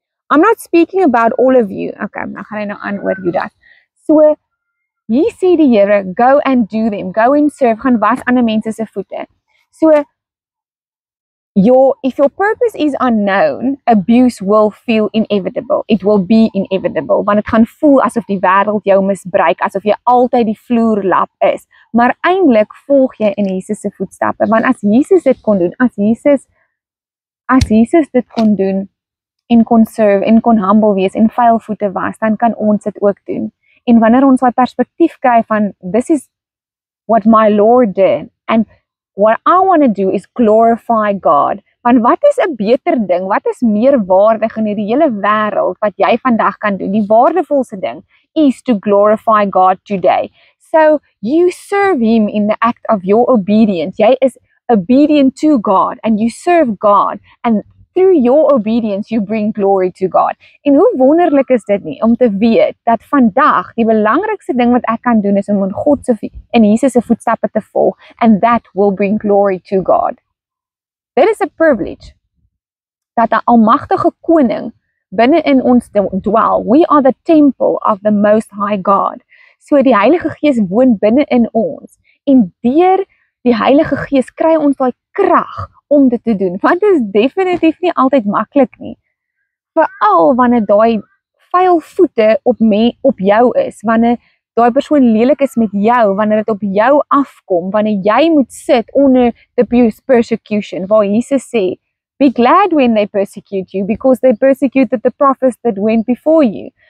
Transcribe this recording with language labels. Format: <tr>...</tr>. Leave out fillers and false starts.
<en>I'm not speaking about all of you.</en> <af>Okay, nou gaan hy nou aan oor Judas. So, hier sê die Here,</af> <en>go and do them, go and serve,</en> <af>gaan was ander mense se voete.</af> <en>So, if your purpose is unknown, abuse will feel inevitable. It will be inevitable.</en> <af>Want dit gaan voel asof die wêreld jou misbruik, asof jy altyd die vloerlap is. Maar eintlik volg jy in Jesus se voetstappe. Want as Jesus dit kon doen, as Jesus dit kon doen en kon serve en kon humble wees en vuil voete was, dan kan ons dit ook doen. En wanneer ons daai perspektief kry van</af> <en>this is what my Lord did and what I want to do is glorify God.</en> <af>Want wat is 'n beter ding? Wat is meer waardig in hierdie hele wêreld wat jy vandag kan doen? Die waardevolste ding is</af> <en>to glorify God today. So you serve him in the act of your obedience.</en> <af>Jy is</af> <en>obedient to God and you serve God, and through your obedience you bring glory to God.</en> <af>En hoe wonderlik is dit nie om te weet dat vandag die belangrikste ding wat ek kan doen is om in God se en Jesus se voetstappe te volg,</af> <en>and that will bring glory to God.</en> <af>Dit is 'n privilege dat 'n almagtige koning binne in ons dwel.</af> <en>We are the temple of the most high God.</en> <af>So die Heilige Gees woon binne in ons en deur die Heilige Gees kry ons daai krag om dit te doen. Want dit is definitief nie altyd maklik nie. Veral wanneer daai vuil voete op jou is, wanneer daai persoon lelik is met jou, wanneer dit op jou afkom, wanneer jy moet sit onder the persecution, waar Jesus sê,</af> <en>be glad when they persecute you, because they persecuted the prophets that went before you.</en>